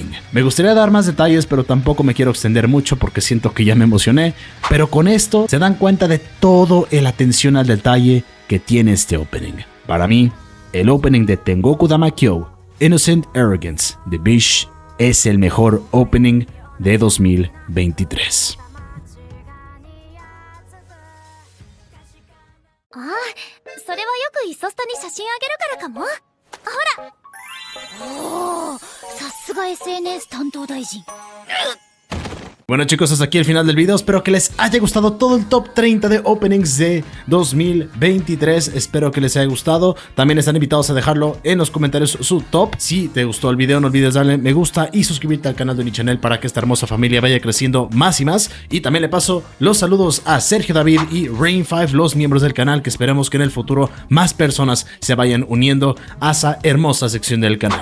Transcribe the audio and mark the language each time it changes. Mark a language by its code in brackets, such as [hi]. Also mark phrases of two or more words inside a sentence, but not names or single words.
[es] Me gustaría dar más detalles, pero tampoco me quiero extender mucho porque siento que ya me emocioné, pero con esto se dan cuenta de todo el atención al detalle que tiene este opening. Para mí, el opening de Tengoku Damakyo, Innocent Arrogance de Bish, es el mejor opening de 2023. [ja] ああ、それはよくイソスタに写真あげるからかも。ほら。おお、さすが SNS 担当大臣。 [es] Bueno chicos, hasta aquí el final del video, espero que les haya gustado todo el top 30 de openings de 2023, espero que les haya gustado, también están invitados a dejarlo en los comentarios su top. Si te gustó el video no olvides darle me gusta y suscribirte al canal de Onichannel para que esta hermosa familia vaya creciendo más y más, y también le paso los saludos a Sergio David y Rain5, los miembros del canal, que esperemos que en el futuro más personas se vayan uniendo a esa hermosa sección del canal.